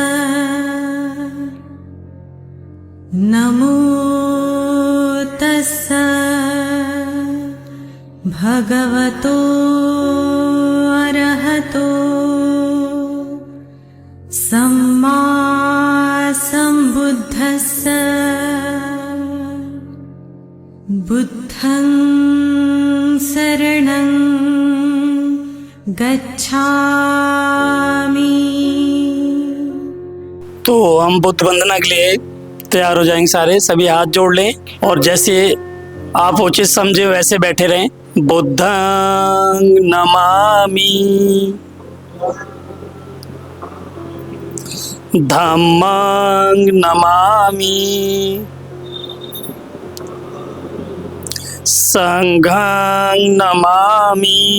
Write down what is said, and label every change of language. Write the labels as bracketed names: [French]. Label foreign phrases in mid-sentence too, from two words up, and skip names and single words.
[Pali] नमो तस्स भगवतो अरहतो सम्मा सम्बुद्धस्स। बुद्धं शरणं गच्छामि। [Hindi] तो हम बुद्ध वंदना के लिए तैयार हो जाएंगे। सारे सभी हाथ जोड़ लें और जैसे आप उचित समझे वैसे बैठे रहें। [Pali] बुद्धं नमामि, धम्मं नमामि, संघं नमामि।